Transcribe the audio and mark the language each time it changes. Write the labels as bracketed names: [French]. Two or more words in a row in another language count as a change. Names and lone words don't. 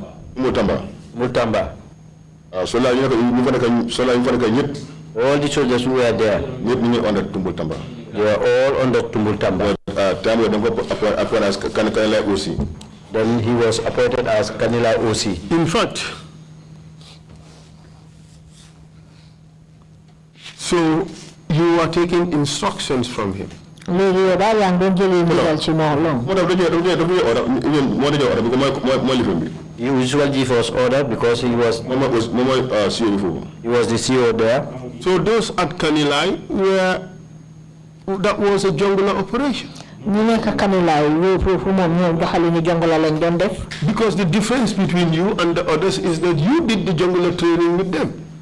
[English] All the soldiers who were there, they were all under Tumbul Tamba. Then he was appointed as Kanilai OC. In fact, so you are taking instructions from him. [Wolof] léegi yow daal yaa ngi doon jëlee ndigal ci moom long. [English] He usually give us order because he was the CEO there. So those at Kanilai that was a jungle operation. Because the difference between you and the others is that you did the jungle training with them.